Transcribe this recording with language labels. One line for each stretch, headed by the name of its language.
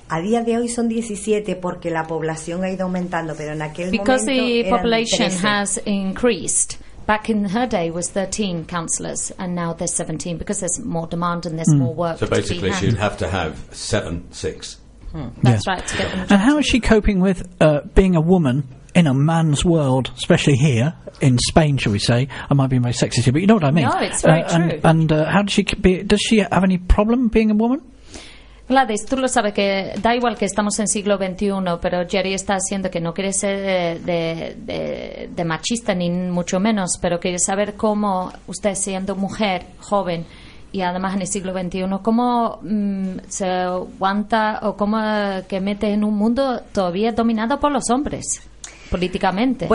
Spanish: A día de hoy son 17 porque la población ha ido aumentando, pero en aquel momento.
English: Back in her day, was 13 councillors, and now there's 17 because there's more demand and there's more work. So basically, she'd have to have six. That's right. To get them. And how is she coping with being a woman in a man's world, especially here in Spain? Shall we say? I might be very sexist here, but you know what I mean. No, it's very true. And how does she be? Does she have any problem being a woman?
Spanish: Gladys, tú lo sabes, que da igual que estamos en siglo XXI, pero Jerry está haciendo que no quiere ser de machista, ni mucho menos, pero quiere saber cómo usted, siendo mujer, joven, y además en el siglo XXI, cómo se aguanta o cómo que mete en un mundo todavía dominado por los hombres, políticamente.